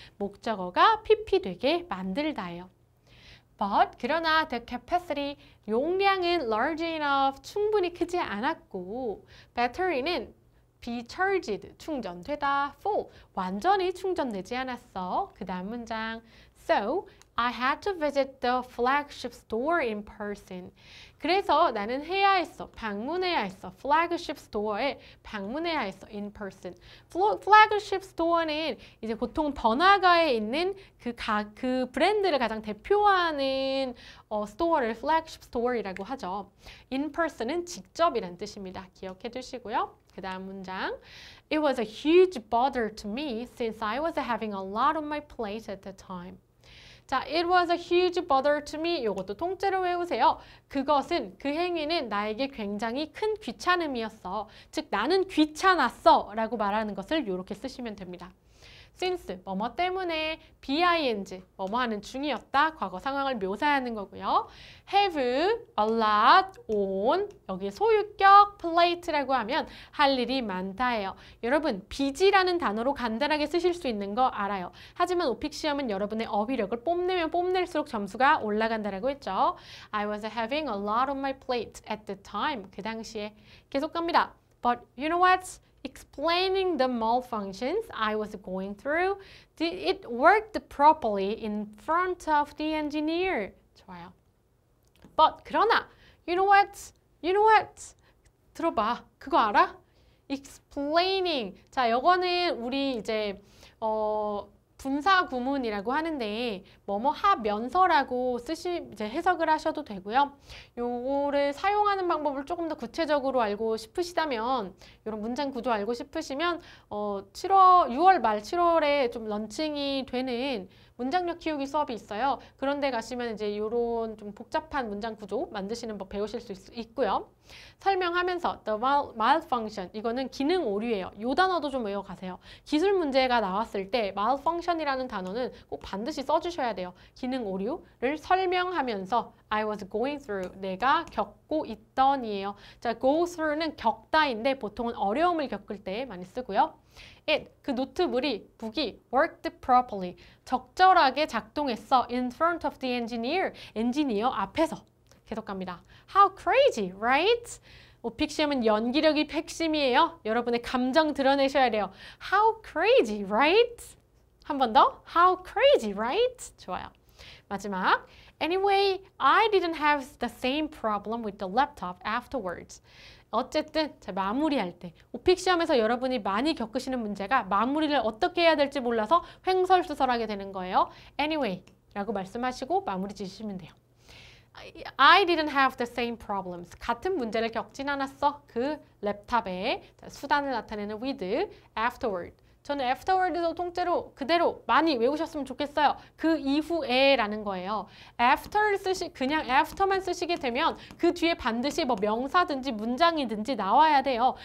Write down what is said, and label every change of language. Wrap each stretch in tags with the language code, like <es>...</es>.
<ko>목적어가 PP 되게 만들다예요. But 그러나 the capacity 용량은</ko> <en>large enough</en> <ko>충분히 크지 않았고 battery는 be charged 충전되다 full 완전히 충전되지 않았어. 그 다음 문장 So</ko> <en>I had to visit the flagship store in person.</en> <ko>그래서 나는 해야 했어. 방문해야 했어. flagship store에 방문해야 했어. in person. flagship store는 이제 보통 번화가에 있는 그 브랜드를 가장 대표하는 스토어를 flagship store이라고 하죠. in person은 직접이란 뜻입니다. 기억해 두시고요. 그 다음 문장. It was a huge bother to me since I was having a lot on my plate at the time. 자,</ko> <en>it was a huge bother to me.</en> <ko>이것도 통째로 외우세요. 그것은, 그 행위는 나에게 굉장히 큰 귀찮음이었어. 즉, 나는 귀찮았어 라고 말하는 것을 이렇게 쓰시면 됩니다. since, 뭐뭐 때문에, BING, 뭐뭐 하는 중이었다. 과거 상황을 묘사하는 거고요. have a lot on, 여기 소유격 plate라고 하면 할 일이 많다예요. 여러분, busy라는 단어로 간단하게 쓰실 수 있는 거 알아요. 하지만 오픽 시험은 여러분의 어휘력을 뽐내면 뽐낼수록 점수가 올라간다라고 했죠.</ko> <en>I was having a lot on my plate at the time.</en> <ko>그 당시에. 계속 갑니다.</ko> <en>But you know what? Explaining the malfunctions I was going through, it worked properly in front of the engineer.</en> <ko>좋아요. But 그러나,</ko> <en>you know what?</en> <ko>들어봐. 그거 알아? Explaining. 자, 이거는 우리 이제 분사 구문이라고 하는데 뭐뭐 하면서라고 이제 해석을 하셔도 되고요. 요거를 사용하는 방법을 조금 더 구체적으로 알고 싶으시다면 이런 문장 구조 알고 싶으시면 6월 말 7월에 좀 런칭이 되는 문장력 키우기 수업이 있어요. 그런 데 가시면 이제 이런 좀 복잡한 문장 구조 만드시는 법 배우실 수 있고요. 설명하면서 the malfunction, 이거는 기능 오류예요. 이 단어도 좀 외워가세요. 기술 문제가 나왔을 때 malfunction이라는 단어는 꼭 반드시 써주셔야 돼요. 기능 오류를 설명하면서 I was going through, 내가 겪고 있던이에요. 자, go through는 겪다인데 보통은 어려움을 겪을 때 많이 쓰고요. It, 그 노트북이 worked properly, 적절하게 작동했어. In front of the engineer, 엔지니어 앞에서. 계속 갑니다.</ko> <en>How crazy, right?</en> <ko>오픽 시험은 연기력이 핵심이에요. 여러분의 감정 드러내셔야 돼요.</ko> <en>How crazy, right? 한 번 더. How crazy, right? 좋아요. 마지막. Anyway, I didn't have the same problem with the laptop afterwards.</en> <ko>어쨌든 마무리할 때 오픽 시험에서 여러분이 많이 겪으시는 문제가 마무리를 어떻게 해야 될지 몰라서 횡설수설하게 되는 거예요. Anyway 라고 말씀하시고 마무리 지으시면 돼요.</ko> <en>I didn't have the same problems.</en> <ko>같은 문제를 겪진 않았어. 그 랩탑에 수단을 나타내는 with, afterward. 저는 afterward도 통째로 그대로 많이 외우셨으면 좋겠어요. 그 이후에 라는 거예요. 그냥 after만 쓰시게 되면 그 뒤에 반드시 뭐 명사든지 문장이든지 나와야 돼요.</ko>